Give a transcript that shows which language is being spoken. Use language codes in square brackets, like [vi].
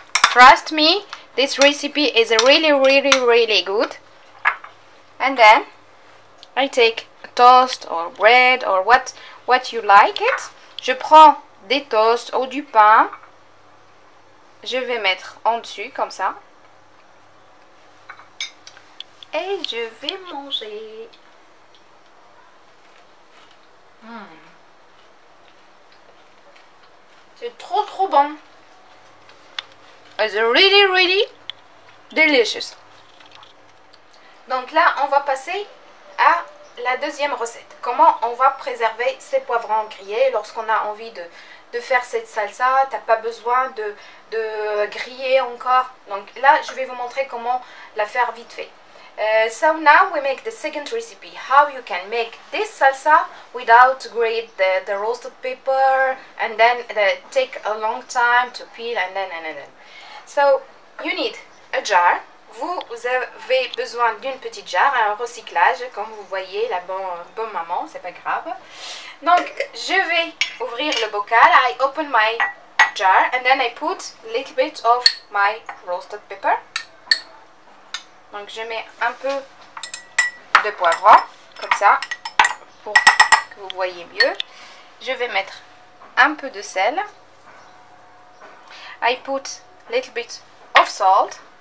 [en] Trust me, this recipe is really good. And then I take a toast or bread or what you like it. [fr] Je prends des toasts ou du pain. Je vais mettre en dessus comme ça. Et je vais manger. C'est trop bon. [en] It's really delicious. [fr] Donc là, on va passer à la deuxième recette. Comment on va préserver ces poivrons grillés lorsqu'on a envie de faire cette salsa. T'as pas besoin de griller encore. Donc là, je vais vous montrer comment la faire vite fait. [en] So now we make the second recipe, how you can make this salsa without grate the roasted pepper and then take a long time to peel and then. So you need a jar. [fr] Vous avez besoin d'une petite jarre, un recyclage, comme vous voyez, la bonne maman, c'est pas grave. Donc je vais ouvrir le bocal. [en] I open my jar and then I put a little bit of my roasted pepper. [fr] Donc je mets un peu de poivron, comme ça, pour que vous voyez mieux. Je vais mettre un peu de sel. [en] I put a little bit of salt.